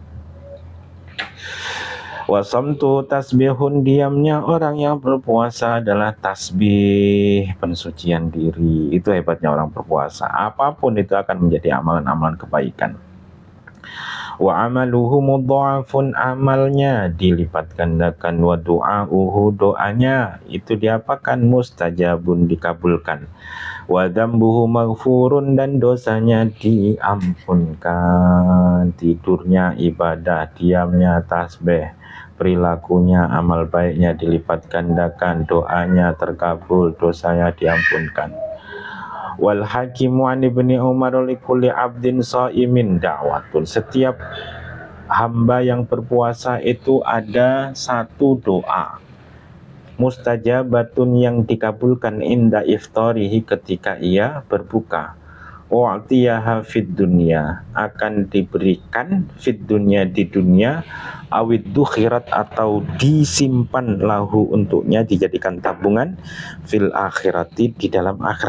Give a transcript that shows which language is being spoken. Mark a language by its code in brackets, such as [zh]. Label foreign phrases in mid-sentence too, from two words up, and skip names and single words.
[ar] وصمته تسبيح, [id] diamnya orang yang berpuasa adalah tasbih, pensucian diri. Itu hebatnya orang berpuasa. Apapun itu akan menjadi amalan-amalan kebaikan. [ar] وعمله مضاعف, [id] amalnya dilipat gandakan. [ar] ودعاؤه, [id] doanya itu diapakan? Mustajabun, dikabulkan. [ar] وذنبه مغفور, [id] dan dosanya diampunkan. Tidurnya ibadah, diamnya tasbih, perilakunya amal baiknya dilipat gandakan, doanya terkabul, dosanya diampunkan. [ar] والحاكم عن ابن عمر لكل عبد صائم دعوة, [id] setiap hamba yang berpuasa itu ada satu doa mustajabatun yang dikabulkan [ar] عند إفطاره, [id] ketika ia berbuka. [ar] وأعطيها في الدنيا, [id] akan diberikan [ar] في الدنيا, [id] di dunia, [ar] أو ادخرت, [id] atau disimpan lahu untuknya, dijadikan tabungan, [ar] في الآخرة, [id] di dalam akhirat.